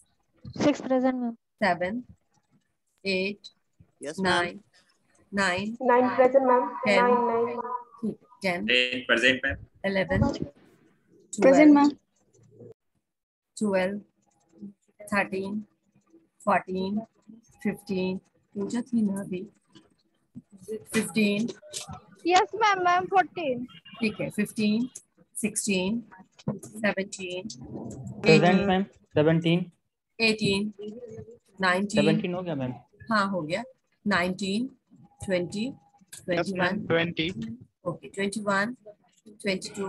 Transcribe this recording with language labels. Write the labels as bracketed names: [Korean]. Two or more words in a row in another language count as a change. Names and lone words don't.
[English] 6 present, ma'am. 7, 8, Yes, ma'am. 9, 9, 9 present, ma'am. 10, 9. 10, 8 present, ma'am. 11, Present, 12, ma'am. 12, 13, 14, 15, [Hindi] पूजा थी ना अभी, 15, [English] Yes, ma'am. Ma'am, 14. [Hindi] ठीक है, 15, 16, 17, [English] प्रेजेंट 18, मैम 17 18, 19, [Hindi] 17 हो गया मैम। हाँ हो गया, 19, 20, 21, 20 [English] ओके, 21, 22,